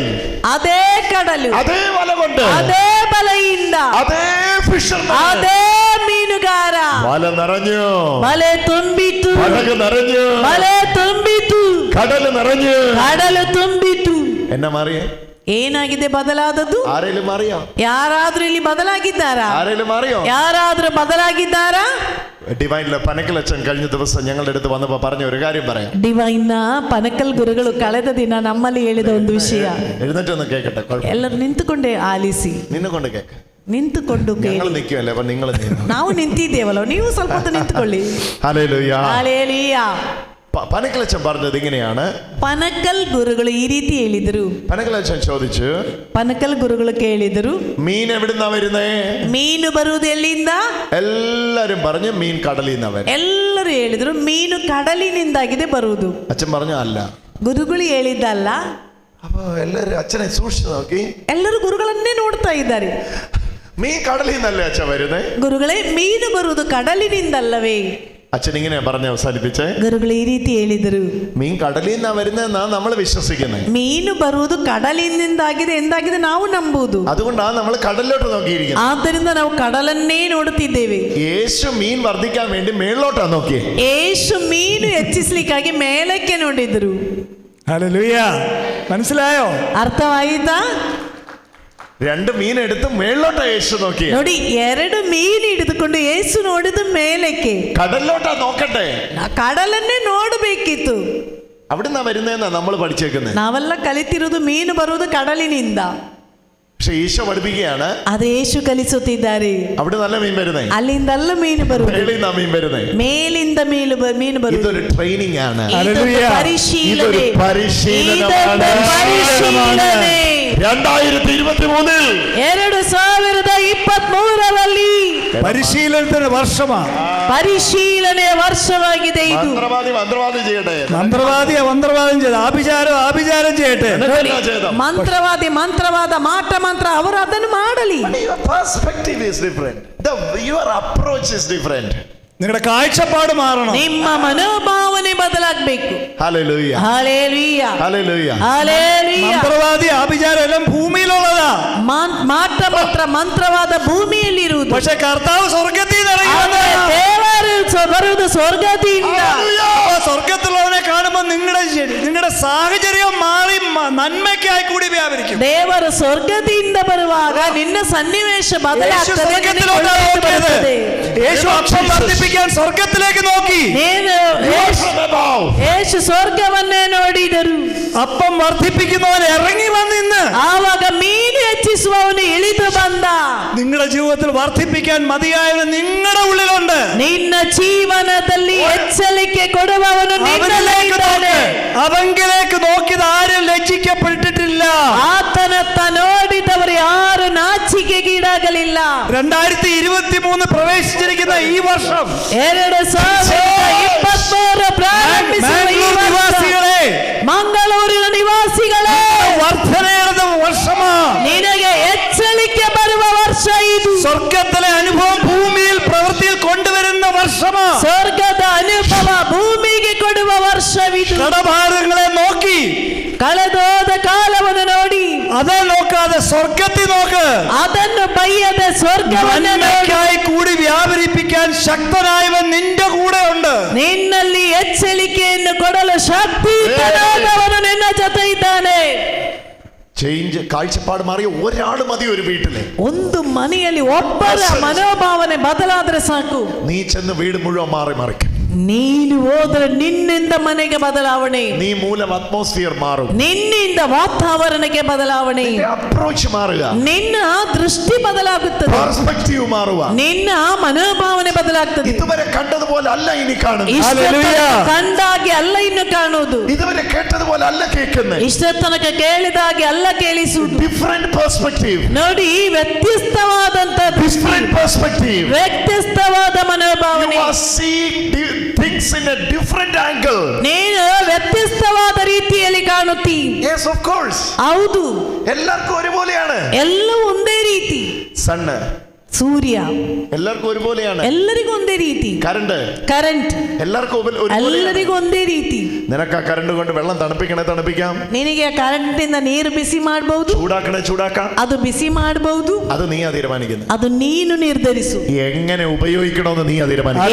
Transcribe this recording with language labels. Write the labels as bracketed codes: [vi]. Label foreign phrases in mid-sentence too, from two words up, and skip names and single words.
[kn] ಅದೇ ಕಡಲು, [ml] അതേ വല കൊണ്ട്, [kn] ಅದೇ ಬಲೆಯಿಂದ, [ml] അതേ ഫിഷർമാൻ, [kn] ಅದೇ ಮೀನುಗಾರ, [ml] വല നിറഞ്ഞു, [kn] ಬಲೆ ತುಂಬಿತು, [ml] പടക് നിറഞ്ഞു, [kn] ಬಲೆ ತುಂಬಿತು, [ml] കടല് നിറഞ്ഞു, [kn] ಕಡಲು ತುಂಬಿತು. [ml] എന്നാ മാറിയേ? [kn] ಏನಾಗಿದೆ ಬದಲಾದದ್ದು? [ml] ആരെങ്കിലും മാറിയോ? [kn] ಯಾರಾದ್ರೂ ಇಲ್ಲಿ ಬದಲಾಗಿದ್ದಾರಾ? [ml] ആരെങ്കിലും മാറിയോ? [kn] ಯಾರಾದ್ರೂ ಬದಲಾಗಿದ್ದಾರಾ? [ml] ഡിവൈനിലെ പനക്കലച്ചൻ കഴിഞ്ഞ ദിവസം ഞങ്ങളുടെ അടുത്ത് വന്നപ്പോ പറഞ്ഞ ഒരു കാര്യം പറയാം. [kn] ಡಿವೈನ್ನ ಪನಕಲ್ ಗುರುಗಳು ಕಳೆದ ದಿನ ನಮ್ಮಲ್ಲಿ ಹೇಳಿದ ಒಂದು ವಿಷಯ. [ml] എഴുന്നേറ്റൊന്ന് കേക്കട്ടെ. [kn] ಎಲ್ಲರೂ ನಿಂತುಕೊಂಡೇ ಆಲಿಸಿ. [ml] നിന്നെക്കൊണ്ട് കേക്ക. [kn] ನಿಂತುಕೊಂಡು [ml] ഞങ്ങൾ നിൽക്കുമല്ലേ, അപ്പൊ നിങ്ങൾ [kn] ನಾವು ನಿಂತಿದ್ದೇವಲ್ಲ, ನೀವು ಸ್ವಲ್ಪ ಹೊತ್ತು ನಿಂತುಕೊಳ್ಳಿ. [ml] ഹല്ലേലൂയ. [kn] ಹಾಲೇಲೂಯ. [ml] പനക്കലച്ചൻ പറഞ്ഞത് ഇങ്ങനെയാണ്. [kn] ಪನಕಲ್ ಗುರುಗಳು ಈ ರೀತಿ ಹೇಳಿದರು. [ml] പനക്കലച്ചൻ ചോദിച്ചു, [kn] ಪನಕಲ್ ಗುರುಗಳು ಕೇಳಿದರು, [ml] മീൻ എവിടുന്നാ വരുന്നേ? [kn] ಮೀನು ಬರುವುದು ಎಲ್ಲಿಂದ? [ml] എല്ലാരും പറഞ്ഞു മീൻ കടലിൽ നിന്നാ വരുന്നത്. [kn] ಎಲ್ಲರೂ ಹೇಳಿದ್ರು ಮೀನು ಕಡಲಿನಿಂದಾಗಿದೆ ಬರುವುದು. [ml] അച്ഛൻ പറഞ്ഞു അല്ല. [kn] ಗುರುಗಳು ಹೇಳಿದ್ದಲ್ಲ. [ml] അപ്പൊ എല്ലാരും അച്ഛനെ സൂക്ഷിച്ചു നോക്കി. [kn] ಎಲ್ಲರೂ ಗುರುಗಳನ್ನೇ ನೋಡ್ತಾ ಇದ್ದಾರೆ. [ml] മീൻ കടലിൽ നിന്നല്ലേ അച്ഛൻ വരുന്നേ? [kn] ಗುರುಗಳೇ, ಮೀನು ಬರುವುದು ಕಡಲಿನಿಂದಲ್ಲವೇ? [ml] അച്ഛൻ ഇങ്ങനെ പറഞ്ഞ് അവസാനിപ്പിച്ചേ. [kn] ಗುರುಗಳು ಈ ರೀತಿ ಹೇಳಿದರು, [ml] മീൻ കടലിൽ നിന്നാ വരുന്നതെന്നാ നമ്മൾ വിശ്വസിക്കുന്നത്. [kn] ಮೀನು ಬರುವುದು ಕಡಲಿನಿಂದಾಗಿದೆ ಎಂದಾಗಿದೆ ನಾವು ನಂಬುವುದು. [ml] അതുകൊണ്ടാണ് നമ്മൾ കടലിലോട്ട് നോക്കിയിരിക്കുന്നത്. [kn] ಆದ್ದರಿಂದ ನಾವು ಕಡಲನ್ನೇ ನೋಡುತ್ತಿದ್ದೇವೆ. [ml] യേശു മീൻ വർദ്ധിക്കാൻ വേണ്ടി മേളിലോട്ടാ നോക്കിയേ. [kn] യേശു ಮೀನು ಹೆಚ್ಚಿಸಲಿಕ್ಕಾಗಿ ಮೇಲಕ್ಕೆ ನೋಡಿದ್ರು. [ml] ഹല്ലേലൂയ. മനസ്സിലായോ? [kn] ಅರ್ಥವಾಯಿತಾ? [ml] രണ്ട് മീൻ എടുത്ത് മേളിലോട്ടാ യേശു നോക്കിയേ. [kn] ನೋಡಿ, ಎರಡು ಮೀನು ಹಿಡಿದುಕೊಂಡು ಯೇಸು ನೋಡಿದ ಮೇಲಕ್ಕೆ. [ml] കടലിലോട്ടാ നോക്കട്ടെ. [kn] ಕಡಲನ್ನೇ ನೋಡಬೇಕಿತ್ತು. [ml] അവിടുന്നാ വരുന്നതെന്നാ നമ്മൾ പഠിച്ചേക്കുന്നത്. [kn] ನಾವೆಲ್ಲ ಕಲಿತಿರುವುದು ಮೀನು ಬರುವುದು ಕಡಲಿನಿಂದ. [ml] പക്ഷെ ഈശോ പഠിപ്പിക്കുകയാണ്, [kn] ಅದು ಯೇಸು ಕಲಿಸುತ್ತಿದ್ದಾರೆ. [ml] അവിടെ നല്ല മീൻ വരുന്നേ, [kn] ಅಲ್ಲಿಂದಲ್ಲ ಮೀನು ಬರುವುದು, [ml] മേളിൽ മീൻ വരുന്നേ, [kn] ಮೇಲಿಂದ ಮೀನು ಬರುವುದು. [ml] ഇതൊരു ട്രെയിനിങ് ആണ്. [kn] പരിശീലನೆ. [ml] 2023 പരിശീലനത്തിന്റെ വർഷമാണ്. [kn] പരിശീലನೆಯ ವರ್ಷವಾಗಿದೆ ಇದು. [ml] മന്ത്രവാദി ചെയ്യട്ടെ, മന്ത്രവാദം ചെയ്ത്, ആഭിചാരം ചെയ്യട്ടെ, [kn] ಮಂತ್ರವಾದಿ ಮಂತ್ರವಾದ ಮಾಟ ಮಂತ್ರ ಅವರು ಅದನ್ನು ಮಾಡಲಿ. [en] perspective is different, your approach is different. [ml] നിങ്ങളുടെ കാഴ്ചപ്പാട് മാറണം. [kn] ನಿಮ್ಮ ಮನೋಭಾವನೆ ಬದಲಾಗಬೇಕು. [ml] ഹല്ലേലൂയ. ഹല്ലേലൂയ. ഹല്ലേലൂയ. ഹല്ലേലൂയ. മന്ത്രവാദി ആഭിചാരം എല്ലാം ഭൂമിയിലുള്ളതാ. [kn] ಮಾಟ ಮಂತ್ರ ಮಂತ್ರವಾದ ಭೂಮಿಯಲ್ಲಿ ಇರುವುದು. [ml] പക്ഷെ കർത്താവ് സ്വർഗ്ഗത്തിൽ നിന്ന് ഇറങ്ങി വന്നതാ. [kn] ದೇವರು ಬರುವುದು ಸ್ವರ್ಗದಿಂದ. [ml] സ്വർഗ്ഗത്തിലുള്ളവനെ കാണുമ്പോൾ നിങ്ങളുടെ സാഹചര്യം മാറി നന്മയ്ക്കായി കൂടി വ്യാപരിക്കും. [kn] ದೇವರು ಸ್ವರ್ಗದಿಂದ ಬರುವಾಗ ನಿನ್ನ ಸನ್ನಿವೇಶ ಬದಲಾಗ್ತದೆ. [ml] യേശു അപ്പം വർദ്ധിപ്പിക്കാൻ സ്വർഗ്ഗത്തിലേക്ക് നോക്കി. [kn] യേശು ಸ್ವರ್ಗವನ್ನೇ ನೋಡಿದರು. [ml] അപ്പം വർദ്ധിപ്പിക്കുന്നവൻ ഇറങ്ങി വന്നിന്ന്. [kn] ಆವಾಗ ಮೀನು ಹೆಚ್ಚಿಸುವವನು ಇಳಿದು ಬಂದ. [ml] നിങ്ങളുടെ ജീവിതത്തിൽ വർദ്ധിപ്പിക്കാൻ മതിയായവൻ നിങ്ങളുടെ ഉള്ളിലുണ്ട്. [kn] ನಿನ್ನ ಜೀವನದಲ್ಲಿ ಹೆಚ್ಚಲಿಕೆ ಕೊಡುವವನು ನಿನ್ನಲ್ಲೇ ಇದ್ದಾನೆ. [ml] അവങ്കിലേക്ക് നോക്കിയത് ആരും ലജ്ജിക്കപ്പെട്ടിട്ടില്ല. [kn] ಆತನತ್ತ ನೋಡಿದವರು ಯಾರು [ml] 2023 പ്രവേശിച്ചിരിക്കുന്ന ഈ വർഷം [kn] 2023 ಪ್ರಾರಂಭಿಸುವ ಈ [ml] നിവാസികളെ, [kn] ಮಂಗಳೂರಿನ ನಿವಾಸಿಗಳೇ, [ml] വർദ്ധനയുടെ വർഷമാ. [kn] ನಿನಗೆ ಎಚ್ಚರಿಕೆ ಬರುವ ವರ್ಷ ಇದು. [ml] സ്വർഗത്തിലെ അനുഭവം ഭൂമിയിൽ പ്രവൃത്തിയിൽ കൊണ്ടുവരുന്ന വർഷമാ. [kn] ಸ್ವರ್ಗದ ಅನುಭವ ಭೂಮಿಗೆ ಕೊಡುವ ವರ್ಷವಿದು. [ml] കടഭാരങ്ങളെ നോക്കി, [kn] ಕಳೆದೋದ ಕಾಲವನ್ನು ನೋಡಿ, [ml] അതെ നോക്കാതെ സ്വർഗത്തിൽ നോക്ക്. [kn] ಅದನ್ನು ಬಯ್ಯದ ಸ್ವರ್ಗವನ್ನು [ml] നന്മയ്ക്കായി കൂടി വ്യാപരിപ്പിക്കാൻ ശക്തനായവൻ നിന്റെ കൂടെ ഉണ്ട്. [kn] ನಿನ್ನಲ್ಲಿ ಎಚ್ಚರಿಕೆಯನ್ನು ಕೊಡಲು ಶಕ್ತಿಯುತನಾದವನು ನಿನ್ನ ಜೊತೆ ಇದ್ದಾನೆ. [ml] ചേഞ്ച്, കാഴ്ചപ്പാട് മാറിയ ഒരാൾ മതി ഒരു വീട്ടിലെ. [kn] ಒಂದು ಮನೆಯಲ್ಲಿ ಒಬ್ಬರ ಮನೋಭಾವನೆ ಬದಲಾದ್ರೆ ಸಾಕು. [ml] നീ ചെന്ന് വീട് മുഴുവൻ മാറി മറിക്കും. [kn] ನೀನು ಹೋದ್ರೆ ನಿನ್ನಿಂದ ಮನೆಗೆ ಬದಲಾವಣೆ, [ml] നീ മൂലം അറ്റ്മോസ്ഫിയർ മാറും, [kn] ನಿನ್ನಿಂದ ವಾತಾವರಣಕ್ಕೆ ಬದಲಾವಣೆ, [ml] അപ്രോച്ച് മാറുക, [kn] ನಿನ್ನ ದೃಷ್ಟಿ ಬದಲಾಗುತ್ತದೆ, [ml] പെർസ്പെക്റ്റീവ് മാറുക, [kn] ನಿನ್ನ ಮನೋಭಾವನೆ ಬದಲಾಗ್ತದೆ. [ml] ഇതുവരെ കണ്ടതുപോലെ അല്ല ഇനി കാണുന്നത്, [kn] ಕಂಡಾಗೆ ಅಲ್ಲ ಇನ್ನು ಕಾಣುವುದು, [ml] ഇതുവരെ കേട്ടതുപോലെ അല്ല കേൾക്കുന്നത്, [kn] ಇಷ್ಟ ತನಕ ಕೇಳಿದಾಗೆ ಅಲ್ಲ ಕೇಳಿಸುವುದು. [en] different perspective. [kn] ನೋಡಿ, ವ್ಯತ್ಯಸ್ತವಾದಂತ [en] different perspective, [kn] ವ್ಯತ್ಯಸ್ತವಾದ ಮನೋಭಾವನೆ. [en] you are seeing things in a different angle. [kn] ನೀನು ವ್ಯತ್ಯಸ್ತವಾದ ರೀತಿಯಲ್ಲಿ ಕಾಣುತ್ತಿ. [en] Yes, of course. [kn] ಹೌದು, [ml] എല്ലാവർക്കും ഒരുപോലെയാണ്. [kn] ಎಲ್ಲವೂ ಒಂದೇ ರೀತಿ. [ml] സണ്ണ്, [kn] ಸೂರ್ಯ [ml] എല്ലാവർക്കും ഒരുപോലെയാണ്. [kn] ಎಲ್ಲರಿಗೂ ಒಂದೇ ರೀತಿ. [ml] കറണ്ട് എല്ലാവർക്കും [kn] ಎಲ್ಲರಿಗೂ ಒಂದೇ ರೀತಿ. [ml] നിനക്ക് ആ കറണ്ട് കൊണ്ട് വെള്ളം തണുപ്പിക്കാം, [kn] ನಿನಗೆ ಕರೆಂಟ್ ಇಂದ ನೀರು ಬಿಸಿ ಮಾಡಬಹುದು, [ml] ചൂടാക്കാം, [kn] ಅದು ಬಿಸಿ ಮಾಡಬಹುದು. [ml] അത് നീയാ തീരുമാനിക്കുന്നത്. [kn] ಅದು ನೀನು ನಿರ್ಧರಿಸು. [ml] എങ്ങനെ ഉപയോഗിക്കണമെന്ന് നീയാ തീരുമാനിക്കുന്നത്.